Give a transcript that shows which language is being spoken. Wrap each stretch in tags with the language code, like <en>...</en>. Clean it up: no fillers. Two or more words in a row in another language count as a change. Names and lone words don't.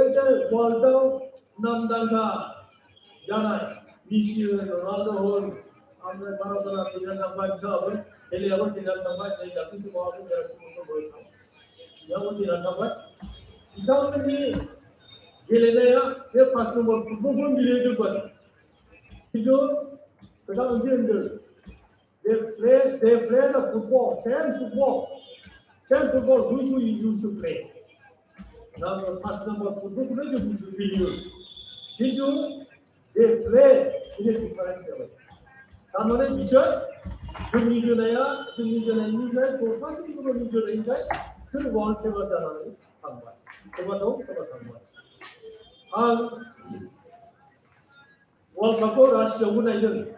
<brx>जे वर्ल्डआव नामदांखा जानाय मेसि होन रनाल्ड' होन ओमफ्राय माराड'ना थैनानै थांबाय बिथाङाबो पेलेयाबो थैनानै थांबाय नै दाख्लैसो माबाखौ बेरायसो बोसोराव बिथाङाबो थैनानै थांबाय बिथांमोननि गेलेनाया बे 5</brx> <en>number football</en> <brx>गेलेजोब्बाय खिन्थु खोथा मोनसे होनदों</brx> <en>they play the football same football which we used to play now the 5 number football</en> <brx>जों गेलेयो खिन्थु</brx> <en>they play in a different way</en> <brx>थारमाने बिसोर जोंनि जोनायनिफ्राय दस्रासिन गुबुननि जोनायनिफ्राय बिसोर</brx> <en>world famous</en> <brx>जानानै थांबाय सोरबा दं सोरबा थांबाय आं</brx> <en>world cup</en> <brx>रासियावबो नायदों</brx>